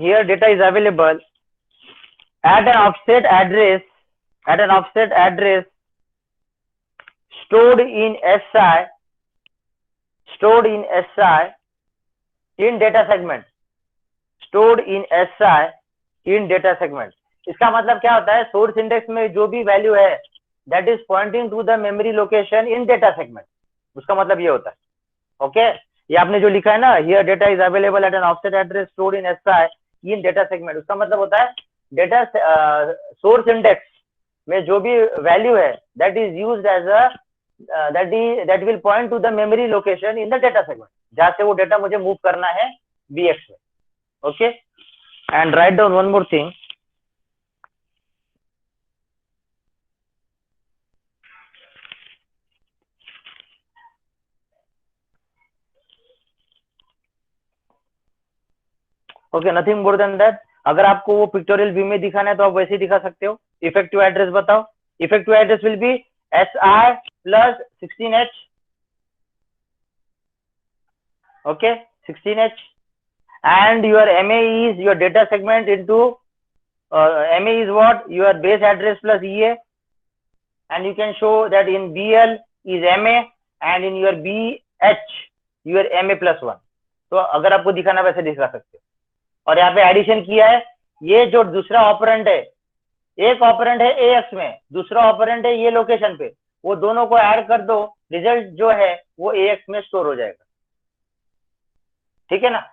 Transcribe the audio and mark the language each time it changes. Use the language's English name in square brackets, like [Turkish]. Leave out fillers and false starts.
[English] Here data is available at an offset address. Stored in SI. In data segment. Stored in SI in data segment. [Hindi] इसका मतलब क्या होता है? Source index में जो भी वैल्यू है [English] That is pointing to the memory location in data segment. [Hindi] उसका मतलब ये होता है. ओके, ये आपने जो लिखा है ना, [English] here data is available at an offset address stored in SI in data segment, [Hindi] उसका मतलब होता है डेटा सोर्स इंडेक्स में जो भी वैल्यू है [English] that is used as a that will point to the memory location in the data segment, [Hindi] जहां से वो डेटा मुझे मूव करना है BX में. [English] Okay, and write down one more thing. [Hindi] Okay, [English] Nothing more than that. [Hindi] अगर आपको वो पिक्टोरियल व्यू में दिखाना है तो आप वैसे ही दिखा सकते हो. इफेक्टिव एड्रेस बताओ. [English] Effective address will be SI plus 16H. Okay, 16H. And your MA is your data segment into MA is what? Your base address plus EA. And you can show that in BL is MA and in your BH your MA plus 1. [Hindi] तो अगर आपको दिखाना वैसे दिखा सकते हो. और यहाँ पे एडिशन किया है. ये जो दूसरा ऑपरेंड है, एक ऑपरेंड है AX में, दूसरा ऑपरेंड है ये लोकेशन पे, वो दोनों को ऐड कर दो, रिजल्ट जो है वो AX में स्टोर हो जाएगा. ठीक है ना?